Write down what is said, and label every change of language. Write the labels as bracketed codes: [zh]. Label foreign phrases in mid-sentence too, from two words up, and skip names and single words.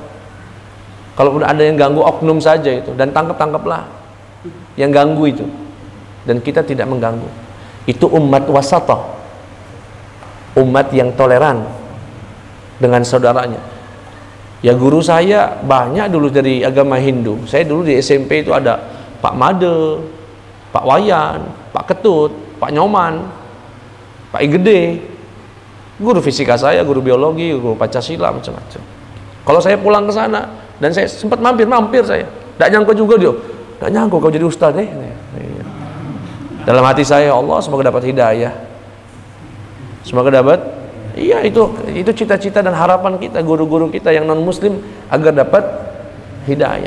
[id] Kalau ada yang ganggu, oknum saja itu, dan tangkap-tangkaplah yang ganggu itu, dan kita tidak mengganggu. Itu umat wasatah, umat yang toleran dengan saudaranya. Ya, guru saya banyak dulu dari agama Hindu. Saya dulu di SMP itu ada Pak Made, Pak Wayan, Pak Ketut, Pak Nyoman, Pak Igede, guru fisika saya, guru biologi, guru Pancasila, macam-macam. Kalau saya pulang ke sana, dan saya sempat mampir saya, tidak nyangka juga dia, tidak nyangka kau jadi ustaz deh. Dalam hati saya, Allah semoga dapat hidayah, semoga dapat Iya, itu cita-cita dan harapan kita, guru-guru kita yang non muslim agar dapat hidayah.